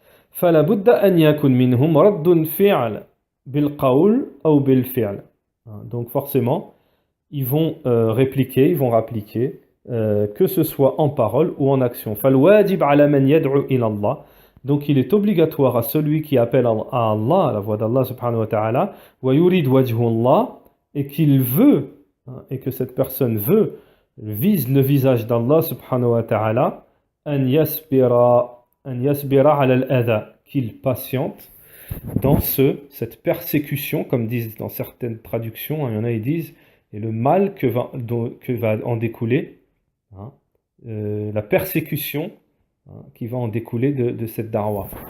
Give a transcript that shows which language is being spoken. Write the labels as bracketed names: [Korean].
[Arabic] فلا بد أن يكون منهم رد فعل بالقول أو بالفعل. [French] Donc forcément, ils vont répliquer, ils vont rappliquer, que ce soit en parole ou en action. [Arabic] فالواجب على من يدعو إلى الله. [French] Donc il est obligatoire à celui qui appelle à Allah, à la voix d'Allah subhanahu wa ta'ala, [Arabic] ويريد وجه الله, [French] et qu'il veut, hein, et que cette personne vise le visage d'Allah subhanahu wa ta'ala, [Arabic] أن يصبر على الأذى, [French] qu'il patiente dans cette persécution, comme disent dans certaines traductions, hein, il y en a qui disent, et le mal que va en découler, hein, la persécution, hein, qui va en découler de cette darwa.